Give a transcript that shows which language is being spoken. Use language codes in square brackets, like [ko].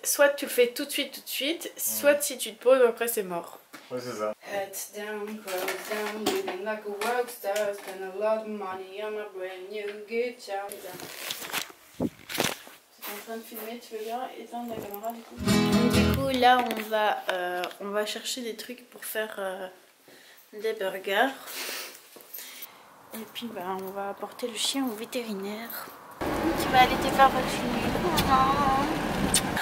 [fr] Soit tu le fais tout de suite, soit si tu te poses, après c'est mort. Ouais, c'est ça. [en] Heads down, clothes down, living like a rockstar. Spend a lot of money on my brand new guitar. [fr] C'est en train de filmer, tu veux bien éteindre la caméra du coup? Du coup, là on va chercher des trucs pour faire des burgers. Et puis bah, on va apporter le chien au vétérinaire. Tu vas aller te faire vacciner.